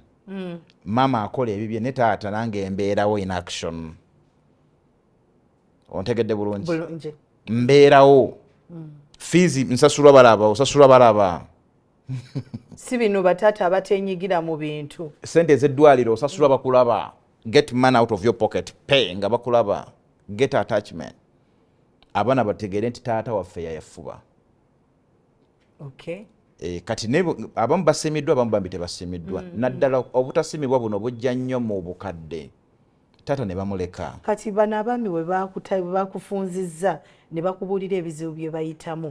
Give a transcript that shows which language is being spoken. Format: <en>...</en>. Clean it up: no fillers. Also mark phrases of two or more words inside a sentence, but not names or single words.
<lg>Maama akola ebibye ne taata nange embeerawo</lg> <en>in action.</en> <lg>Ontegedde bulungi? Mbeerawo. Fees nsasula balaba, osasula balaba. Si bino bataata abatenyigira mu bintu. Sente ez'eddwaliro osasula bakulaba.</lg> <en>Get money out of your pocket.</en> <lg>Pay nga bakulaba.</lg> <en>Get attachment.</en> <lg>Abaana bategeere nti taata waffe yayafuba. Okay. Kati abamu basiimiddwa, abamu bambi tebasiimiddwa. Naddala obutasiimibwa buno bujja nnyo mu bukadde. Taata ne bamuleka. Kati bano abaami we bakufunzizza ne bakubuulira ebizibu bye bayitamu.</lg>